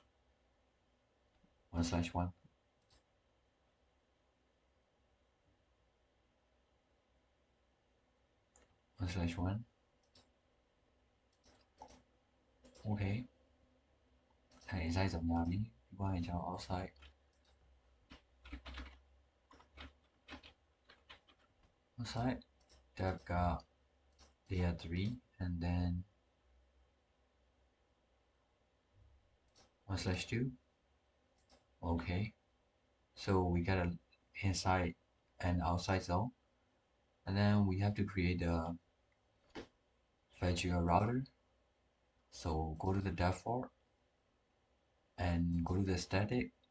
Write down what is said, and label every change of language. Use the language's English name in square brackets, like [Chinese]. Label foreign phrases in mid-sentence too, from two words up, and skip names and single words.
[Burmese] 1/1 1/1 okay အဲ့ inside ဆိုများပြီပြီးသွားရင်ကျွန်တော် [English] outside tab [Burmese] က [English] layer 3 and then 1/2 okay so we got a inside and outside zone and then we have to create a virtual router so go to the default and go to the static